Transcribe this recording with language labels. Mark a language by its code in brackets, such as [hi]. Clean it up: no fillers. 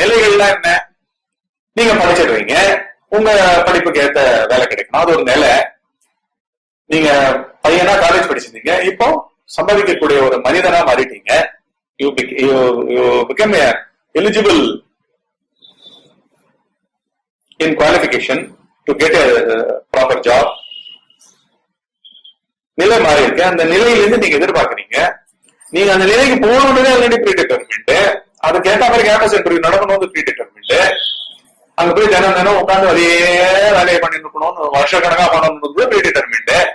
[ta] நிலைகள்ல என்ன, நீங்க படிச்சிடுறீங்க, உங்க படிப்புக்கு ஏத்த வேலை கிடைக்கணும், அது ஒரு நிலை. நீங்க பையனா காலேஜ் படிச்சிருந்தீங்க, இப்போ சம்பாதிக்கக்கூடிய ஒரு மனிதனா மாறிட்டீங்க. [en] you become eligible in qualification to get a proper job. [ta] நிலை மாறி இருக்கு. அந்த நிலையிலிருந்து நீங்க எதிர்பார்க்கறீங்க, நீங்க அந்த நிலைக்கு போகணும்னு [en] Already predetermined. [ta] அதுக்கு ஏற்ற மாதிரி கேம்பஸ் இன்டர்வியூ நடக்கணும், [en] Predetermined. [ta] அங்க போய் தினம் உட்காந்து அதே வேலையை பண்ணிட்டு இருக்கணும், வருஷ கணக்கா பண்ணணும், ப்ரீ டிட்டர்மின்ட்.